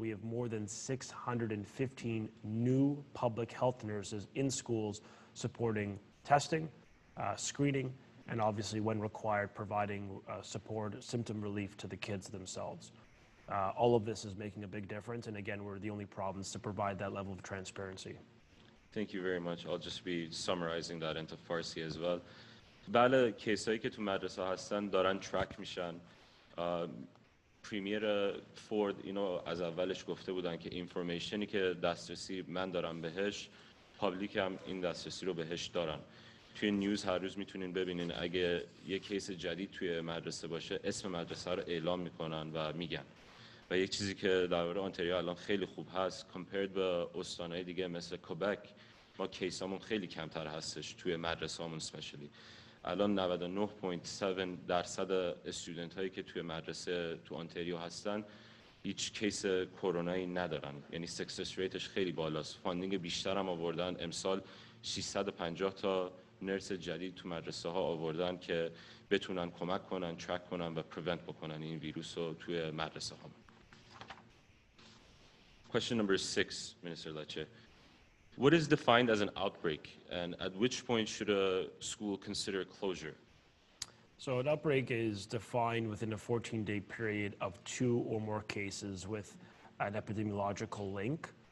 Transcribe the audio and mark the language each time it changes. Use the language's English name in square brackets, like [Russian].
[English] We have more than 615 new public health nurses in schools supporting testing, screening, and obviously, when required, providing support, symptom relief to the kids themselves. All of this is making a big difference, and again, we're the only province to provide that level of transparency. Thank you very much. I'll just be summarizing that into Farsi as well. [Persian] بله کیسایی که تو مدرسه هستن دارن ترک میشن. پریمیر فورد اینو از اولش گفته بودن که [English] اینفورمیشنی [Persian] که دسترسی من دارم بهش [English] public [Persian] هم این دسترسی رو بهش دارن. توی نیوز هر روز میتونین ببینین اگه یه کیس جدید توی مدرسه باشه اسم مدرسه رو اعلام میکنن و میگن. و یک چیزی که در مورد آنتاریو الان خیلی خوب هست [English] compared [Persian] به استانهای دیگه مثل کوبک، ما کیسامون خیلی کمتر هستش توی مدرسه‌مون [English] Especially. [Persian] الان 99.7% [English] student [Persian] هایی که توی مدرسه تو آنتاریو هستن هیچ کیس کرونایی ندارن، یعنی [English] success ریتش [Persian] خیلی بالاست. [English] funding [Persian] بیشتر هم آوردن، امسال 650 تا نرس جدید تو مدرسه ها آوردن که بتونن کمک کنن، ترک کنن و [English] prevent [Persian] بکنن این ویروس رو توی مدرسه ها. [English] Question number 6, Minister Lecce. What is defined as an outbreak, and at which point should a school consider closure? So an outbreak is defined within a 14-day period of 2 or more cases with an epidemiological link.